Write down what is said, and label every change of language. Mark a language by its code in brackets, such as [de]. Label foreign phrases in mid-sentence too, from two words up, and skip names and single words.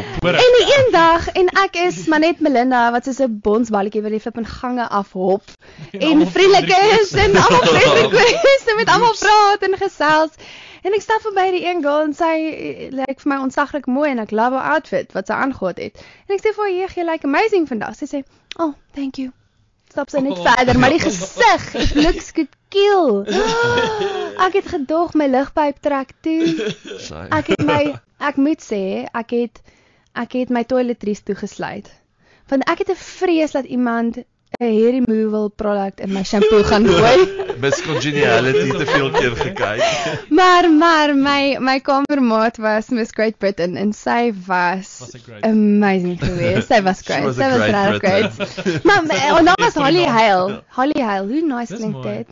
[af] En die een dag en ek is maar net Melinda wat soos 'n bonsballetjie wat die flip in gange afhop en vriendelik is en almal vriendelik is en met almal praat en gesels. En ek stap verby die een girl en sy lyk vir my ontsaglik mooi en ek love haar outfit wat sy aangetree het. En ek sê vir haar, "Jy lyk amazing vandag." Sy sê, [en] "Oh, thank you." [af] Stap sy net verder, maar die gesig, [en] it looks good kill. [af] Ek het gedog my ligpyp trek toe. Ek moet sê, ek het my toiletries toegesluit. Want ek het 'n vrees dat iemand 'n [en] hair removal product [af] in my shampoo gaan gooi. Miss Congeniality te veel keer gekyk. Maar my kamermaat was Miss Great Britain en sy was amazing geweest. Sy was great. Sy was regtig great. Maar en dan was Holly Hale. Holly Hale, hoe nice klink dit?